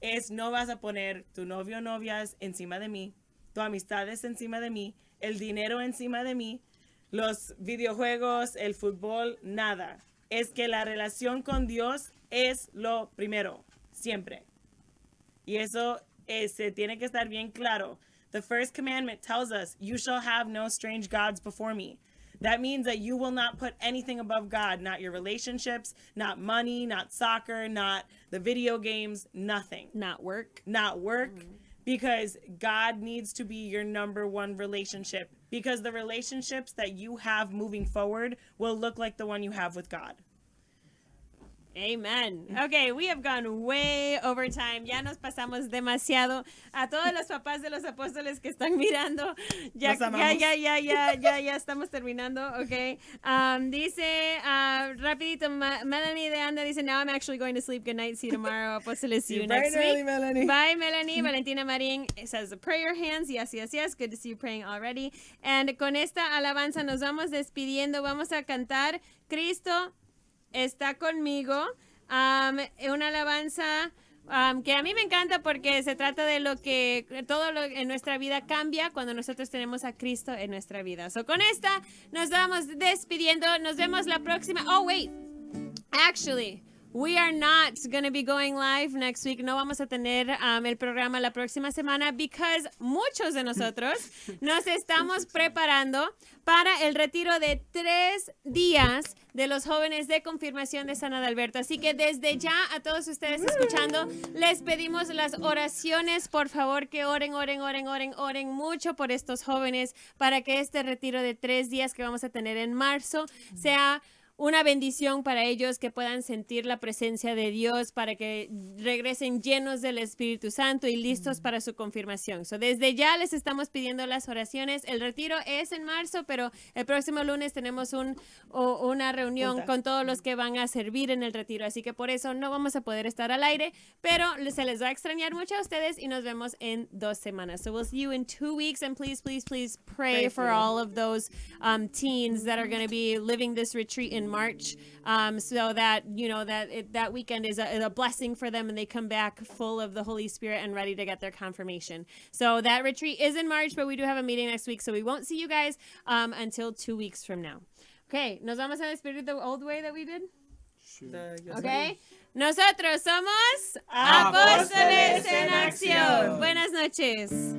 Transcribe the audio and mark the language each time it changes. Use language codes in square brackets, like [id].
[es] No vas a poner tu novio o novias encima de mí, tu amistades encima de mí, el dinero encima de mí, los videojuegos, el fútbol, nada. Es que la relación con Dios es lo primero, siempre. Y eso se tiene que estar bien claro. [en] The first commandment tells us, you shall have no strange gods before me. That means that you will not put anything above God, not your relationships, not money, not soccer, not the video games, nothing. Not work. Because God needs to be your number one relationship, because the relationships that you have moving forward will look like the one you have with God. Amen. Okay, we have gone way over time. [es] Ya nos pasamos demasiado. A todos los papás de los apóstoles que están mirando, ya estamos terminando. [en] Okay. [es] Dice rapidito, [en] Melanie de Anda dice, now I'm actually going to sleep. Good night. See you tomorrow. Apóstoles, see you next week. Early, Melanie. Bye, Melanie. Valentina Marín says the prayer hands. Yes. Good to see you praying already. And [es] con esta alabanza nos vamos despidiendo. Vamos a cantar Cristo está conmigo. Una alabanza que a mí me encanta porque se trata de lo que todo lo en nuestra vida cambia cuando nosotros tenemos a Cristo en nuestra vida. So, con esta nos vamos despidiendo. Nos vemos la próxima. [en] Oh, wait. Actually, we are not going to be going live next week. [es] No vamos a tener el programa la próxima semana [en] because [es] muchos de nosotros nos estamos preparando para el retiro de 3 días de los jóvenes de confirmación de San Adalberto. Así que desde ya a todos ustedes escuchando, les pedimos las oraciones. Por favor, que oren mucho por estos jóvenes para que este retiro de 3 días que vamos a tener en marzo sea una bendición para ellos, que puedan sentir la presencia de Dios, para que regresen llenos del Espíritu Santo y listos para su confirmación. So, desde ya les estamos pidiendo las oraciones. El retiro es en marzo, pero el próximo lunes tenemos una reunión con todos los que van a servir en el retiro. Así que por eso no vamos a poder estar al aire, pero se les va a extrañar mucho a ustedes y nos vemos en 2 semanas. [en] So we'll see you in 2 weeks, and please pray for all of those teens that are going to be living this retreat in March, so that that weekend is a blessing for them and they come back full of the Holy Spirit and ready to get their confirmation. So that retreat is in March, but we do have a meeting next week, so we won't see you guys until 2 weeks from now. Okay, [es] nos vamos a despedir [en] the old way that we did. [es] Okay, nosotros somos Apóstoles en Acción. Buenas noches.